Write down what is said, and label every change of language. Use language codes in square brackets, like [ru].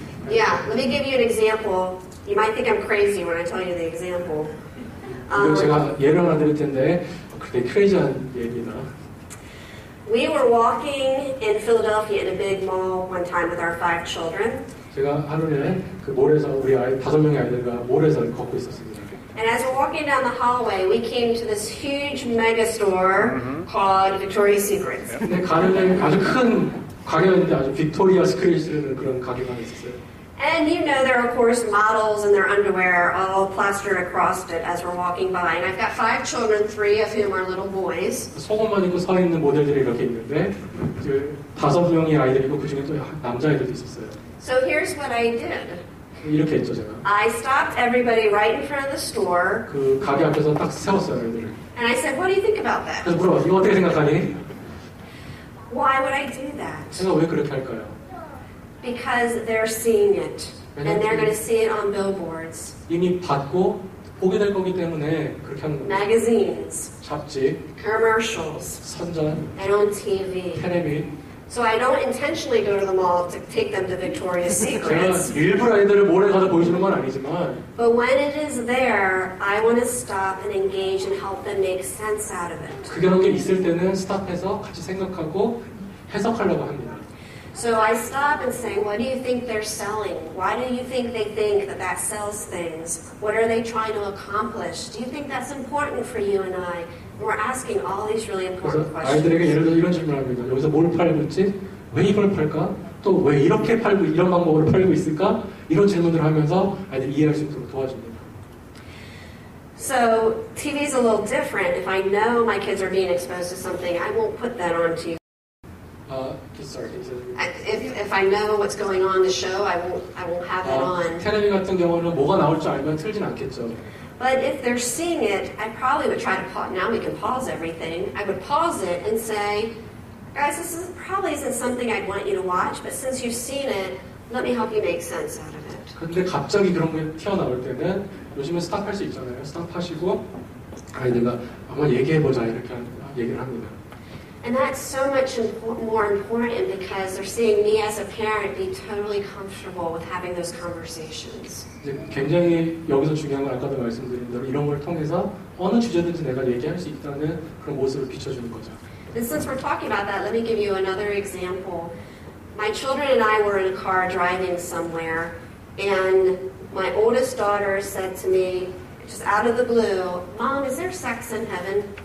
[en] Yeah, let me give you an example. You might think I'm crazy when I tell you the example. [ko] 이거 제가 예를 하나 드릴 텐데 그렇게 크레이지한 얘기다. [en] We were walking in Philadelphia in a big mall one time with our 5 children. [ko] 제가 하루에 그 몰에서 우리 아이 5명의 아이들과 몰에서 걷고 있었습니다. [en] And as we're walking down the hallway, we came to this huge mega store called Victoria's Secret. [ko] 근데 가는데 아주 큰 가게가 있는데 아주 빅토리아 스크레이트라는 그런 가게가 있었어요. [en] And you know there are, of course, models in their underwear all plastered across it as we're walking by. And I've got 5 children, 3 of whom are little boys. [ko] 속옷만 입고 서 있는 모델들이 이렇게 있는데 그 5명의 아이들이고 그 중에 또 남자아이들도 있었어요. [en] So here's what I did. [ko] 이렇게 했죠 제가. [en] I stopped everybody right in front of the store. [ko] 그 가게 앞에서 딱 세웠어요 아이들을. [en] And I said, what do you think about that? [ko] 그래서 물어봐 이거 어떻게 생각하니? [en] Why would I do that? [ko] 제가 왜 그렇게 할까요? [en] Because they're seeing it. And they're going to see it on billboards. [ko] 이미 받고 보게 될 거기 때문에 그렇게 하는 겁니다. [en] Magazines. [ko] 잡지, [en] Commercials. [ko] 선전, [en] And on TV. [ko] 텔레비. [en] So I don't intentionally go to the mall to take them to Victoria's Secrets. [ko] 제가 일부러 아이들을 몰에 가서 보여주는 건 아니지만 [en] But when it is there, I want to stop and engage and help them make sense out of it. [ko] 그런 게 있을 때는 스탑해서 같이 생각하고 해석하려고 합니다. [en] So I stop and say, what do you think they're selling? Why do you think they think that that sells things? What are they trying to accomplish? Do you think that's important for you and I? And we're asking all these really [ko] 그래서 [en] important [ko] 아이들에게 [en] questions. [ko] 예를 들어 이런 질문을 합니다. 여기서 뭘 팔고 있지? 왜 이걸 팔까? 또 왜 이렇게 팔고 이런 방법으로 팔고 있을까? 이런 질문들을 하면서 아이들이 이해할 수 있도록 도와줍니다. [en] So TV is a little different. If I know my kids are being exposed to something, I won't put that on TV. Sorry. If I know what's going on in the show, I won't have that on. [ko] 텔레비 같은 경우는 뭐가 나올 줄 알면 틀진 않겠죠. [en] But if they're seeing it, I probably would try to pause. Now we can pause everything. I would pause it and say, guys, this probably isn't something I'd want you to watch, but since you've seen it, let me help you make sense out of it. [ko] 근데 갑자기 그런 게 튀어나올 때는 요즘은 스탑할 수 있잖아요. 스탑하시고 아이들과 한번 얘기해보자 이렇게 얘기를 합니다. [en] And that's so much more important because they're seeing me as a parent be totally comfortable with having those conversations. [ko] 이제 굉장히 여기서 중요한 건 아까도 말씀드린 대로 이런 걸 통해서 어느 주제든지 내가 얘기할 수 있다는 그런 모습을 비춰주는 거죠. [en] And since we're talking about that, let me give you another example. My children and I were in a car driving somewhere, and my oldest daughter said to me, just out of the blue, Mom, is there sex in heaven?